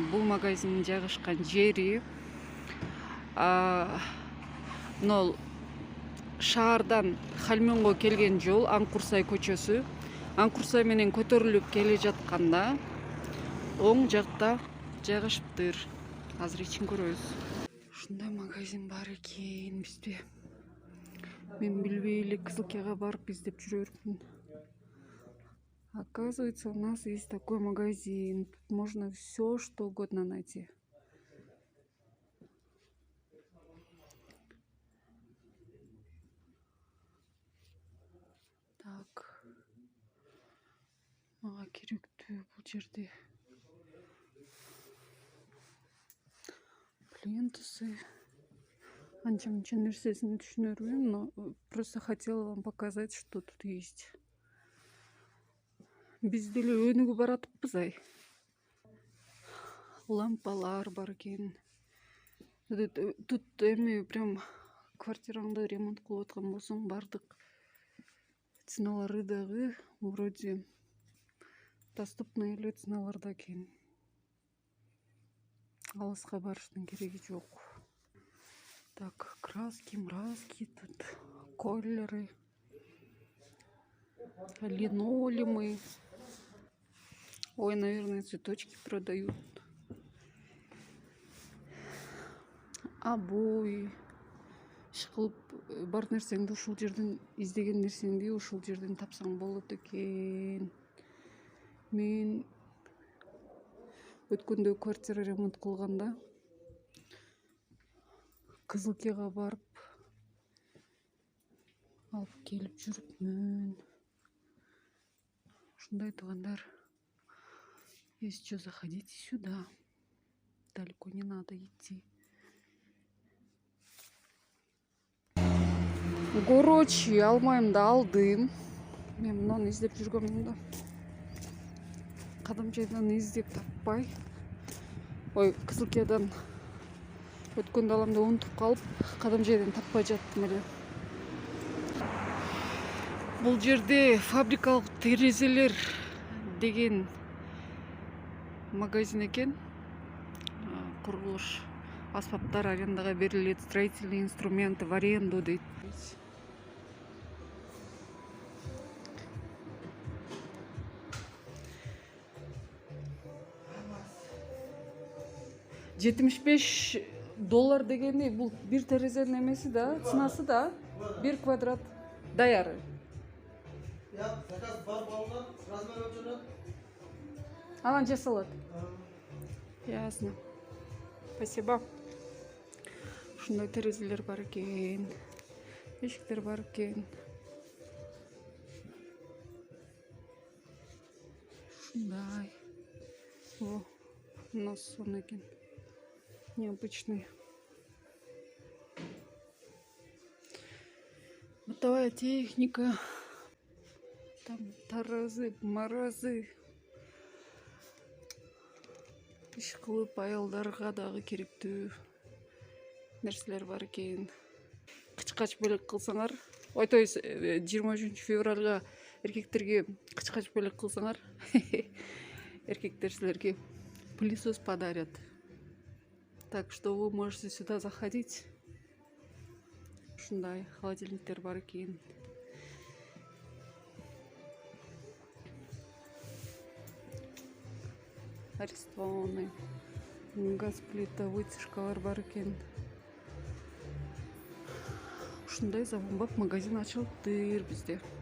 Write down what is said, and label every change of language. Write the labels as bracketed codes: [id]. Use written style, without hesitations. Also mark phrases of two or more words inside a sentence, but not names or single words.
[ky] Бул магазиндин жайгашкан жери мына шаардан Хальмёнго келген жол, Аңкурсай көчөсү. Аңкурсай менен көтөрүлүп келе жатканда оң жакта жайгашыптыр. Азыр ичин көрөбүз. Ушундай магазин бар экен бизде. Мен билбей эле Кызылкияга барып издеп жүрөрмүн. [ru] Оказывается, у нас есть такой магазин. Тут можно все, что угодно найти. Так. [ky] Мага керектүү бул жерде плинтусы. Анча-мынча нерсесин түшүнөрмүн, [ru] но просто хотела вам показать, что тут есть. [ky] Биз деле өнүгүп баратыппыз ай. Лампалар бар экен. Тут эми прям квартираңды ремонт кылып аткан болсоң, бардык ценалары дагы [ru] вроде доступный [ky] эле ценаларда экен. Алыска барыштын кереги жок. [ru] Так, краски, тут колеры, линолеумы. Ой, наверное, цветочки продают. Обои. [ky] Ишкылып бар нерсеңди ушул жерден, издеген нерсеңди ушул жерден тапсаң болот экен. Мен өткөндө квартира ремонт кылганда Кызылкияга барып алып келип жүрүпмүн. Ушундай туугандар. [ru] Если что, заходите сюда. Далеко не надо идти. Короче, [ky] алмайымды алдым. Мен мынаны издеп жүргөмүн да. Кадамжайдан издеп таппай. Ой, Кызылкиядан өткөн даламда унутуп калып, Кадамжайдан таппай жаттым эле. Бул жерде фабрикалык терезелер деген магазин экен. Курулуш аспаптар арендага берилет, [ru] строительные инструменты в аренду дейт. [ky] $75 дегени бул бир терезенин эмеси да, ценасы да, 1 квадрат даяры. Заказ бар балган, размер өчүрөт. Анан жасалат. [ru] Ясно. Спасибо. [ky] Ушундай терезелер бар экен. Эшиктер бар экен. Ушундай. [ru] О, у нас сон экен. Необычный. Бытовая техника. [ky] Там таразы, маразы. Иш кылып аялдарга дагы керектүү нерселер бар экен. Кычкач белек кылсаңар, ой, [ru] то есть [ky] 23 февралга эркектерге кычкач белек кылсаңар, эркектер силерге [ru] пылесос подарят. Так что вы можете сюда заходить. [ky] Ушундай холодильниктер бар экен. [ru] Арестованы. [ky] Газ плита, вытяжкалар бар экен. Ушундай заманбап магазин ачылыптыр бизде.